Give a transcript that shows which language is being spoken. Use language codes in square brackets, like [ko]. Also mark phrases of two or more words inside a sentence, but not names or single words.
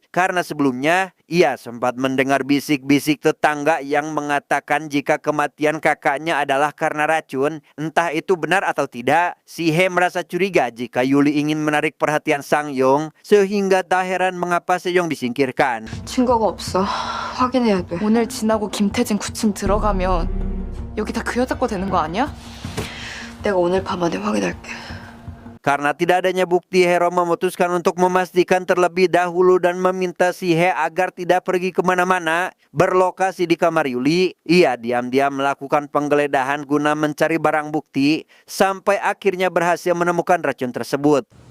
[id] Karena sebelumnya ia sempat mendengar bisik-bisik tetangga yang mengatakan jika kematian kakaknya adalah karena racun. Entah itu benar atau tidak, si He merasa curiga jika Yuli ingin menarik perhatian Sangyong sehingga tak heran mengapa Sejong disingkirkan. [ko] 증거가 없어. 확인해야 돼. 오늘 지나고 김태진 9층 들어가면 여기 다 그 여자 거 되는 거 아니야? 내가 오늘 밤 안에 확인할게. [id] Karena tidak adanya bukti, Hero memutuskan untuk memastikan terlebih dahulu dan meminta si He agar tidak pergi kemana-mana. Berlokasi di kamar Yuli, ia diam-diam melakukan penggeledahan guna mencari barang bukti sampai akhirnya berhasil menemukan racun tersebut.